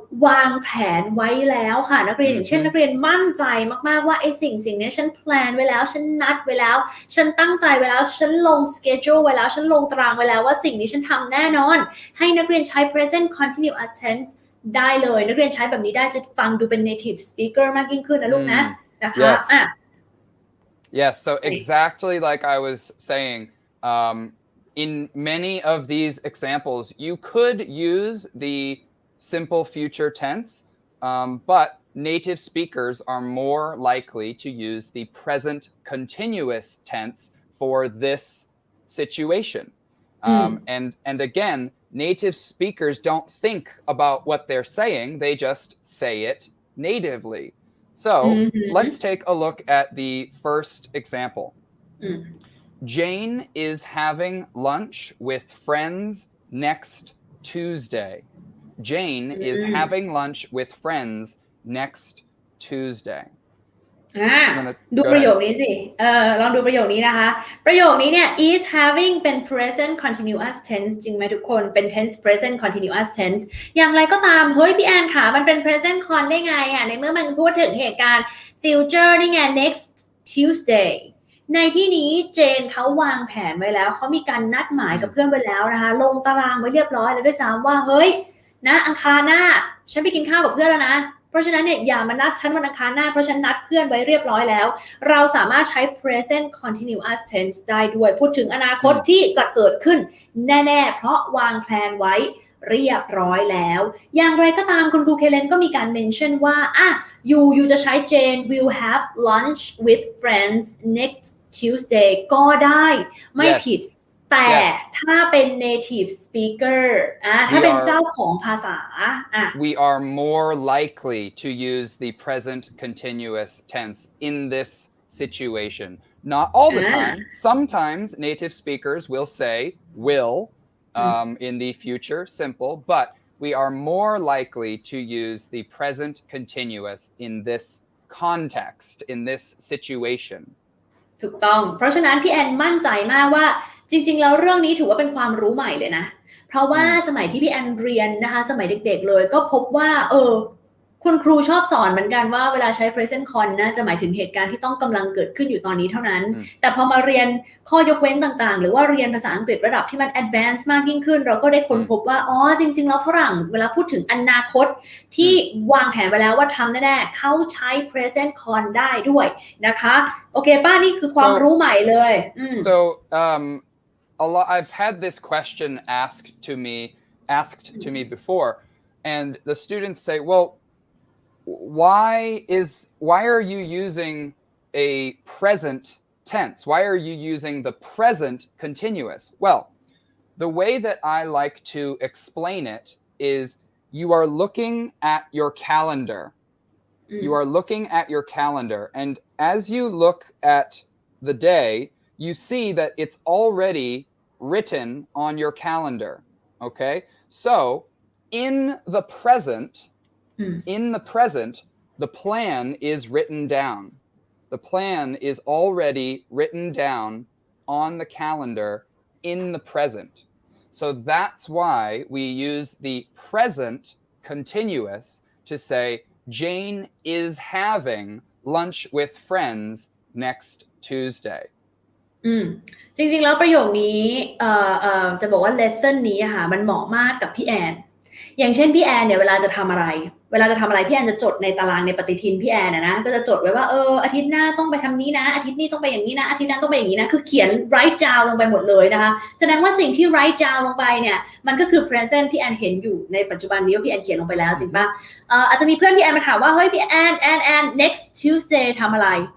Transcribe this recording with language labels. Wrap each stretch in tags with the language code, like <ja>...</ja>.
<th>วางแผนไว้แล้วค่ะนักเรียนอย่างเช่นนักเรียนมั่นใจมากๆว่าไอ้สิ่งนี้ฉันแพลนไว้แล้วฉันนัดไว้แล้วฉันตั้งใจไว้แล้วฉันลง schedule ไว้แล้วฉันลงตารางไว้แล้วว่าสิ่งนี้ฉันทำแน่นอนให้นักเรียนใช้ present continuous tenseได้เลยนักเรียนใช้แบบนี้ได้จะฟังดูเป็น native speaker มากยิ่งขึ้นนะลูกนะนะคะ</th> <en>Yes, so exactly like I was saying, in many of these examples, you could use the simple future tense, but native speakers are more likely to use the present continuous tense for this situation. And again, native speakers don't think about what they're saying, they just say it natively. So let's take a look at the first example. Jane is having lunch with friends next Tuesday. Jane is having lunch with friends next Tuesday.</en> <th>ดูประโยคนี้สิลองดูประโยคนี้นะคะประโยคนี้เนี่ย is having เป็น present continuous tense จริงไหมทุกคนเป็น tense present continuous tense อย่างไรก็ตามเฮ้ยพี่แอนค่ะมันเป็น present con ได้ไงในเมื่อมันพูดถึงเหตุการณ์ future นี่ไง</th> <en>next Tuesday</en> <th>ในที่นี้เจนเขาวางแผนไว้แล้วเขามีการนัดหมายกับเพื่อนไว้แล้วนะคะลงตารางไว้เรียบร้อยแล้วด้วยซ้ำว่าเฮ้ย นะอังคารหน้าฉันไปกินข้าวกับเพื่อนแล้วนะเพราะฉะนั้นเนี่ยอย่ามานัดฉันวันอังคารหน้าเพราะฉันนัดเพื่อนไว้เรียบร้อยแล้วเราสามารถใช้ present continuous tense ได้ด้วยพูดถึงอนาคตที่จะเกิดขึ้นแน่ๆเพราะวางแผนไว้ เรียบร้อยแล้วอย่างไรก็ตามคุณครูเคเลนก็มีการ mention ว่าyouจะใช้</th> <en>Jane will have lunch with friends next Tuesday</en> <th>ก็ได้ไม่ผิดแต่ถ้าเป็น native speaker ถ้าเป็นเจ้าของภาษา</th> <en>we are more likely to use the present continuous tense in this situation. Not all the time. Sometimes native speakers will say will in the future simple, but we are more likely to use the present continuous in this context, in this situation.</en> <th>ถูกต้องเพราะฉะนั้นพี่แอนมั่นใจมากว่าจริงๆแล้วเรื่องนี้ถือว่าเป็นความรู้ใหม่เลยนะเพราะว่าสมัยที่พี่แอนเรียนนะคะสมัยเด็กๆเลยก็พบว่า คุณครูชอบสอนเหมือนกันว่าเวลาใช้ present con นะจะหมายถึงเหตุการณ์ที่ต้องกำลังเกิดขึ้นอยู่ตอนนี้เท่านั้นแต่พอมาเรียนข้อยกเว้นต่างๆหรือว่าเรียนภาษาอังกฤษระดับที่มัน advanced มากยิ่งขึ้นเราก็ได้ค้นพบว่าจริงๆแล้วฝรั่งเวลาพูดถึงอนาคตที่วางแผนไว้แล้วว่าทำแน่ๆเขาใช้ present con ได้ด้วยนะคะโอเคป้านี่คือความรู้ใหม่เลย</th> <en>so a lot I've had this question asked to me before and the students say well why are you using a present tense? Why are you using the present continuous? Well, the way that I like to explain it is you are looking at your calendar. You are looking at your calendar, and as you look at the day, you see that it's already written on your calendar. Okay? So, in the present, the plan is written down. The plan is already written down on the calendar in the present. So that's why we use the present continuous to say Jane is having lunch with friends next Tuesday.</en> <th>จริงๆแล้วประโยคนี้จะบอกว่า lesson นี้ค่ะมันเหมาะมากกับพี่แอนอย่างเช่นพี่แอนเนี่ยเวลาจะทำอะไรพี่แอนจะจดในตารางในปฏิทินพี่แอนนะก็จะจดไว้ว่าอาทิตย์หน้าต้องไปทำนี้นะอาทิตย์นี้ต้องไปอย่างนี้นะอาทิตย์นั้นต้องไปอย่างนี้นะคือเขียน write down ลงไปหมดเลยนะคะแสดงว่าสิ่งที่ write down ลงไปเนี่ยมันก็คือ present พี่แอนเห็นอยู่ในปัจจุบันนี้ว่าพี่แอนเขียนลงไปแล้วจริงป่ะอาจจะมีเพื่อนพี่แอนมาถามว่าเฮ้ยพี่แอน</th> <en>next Tuesday</en> <th>ทำอะไร</th>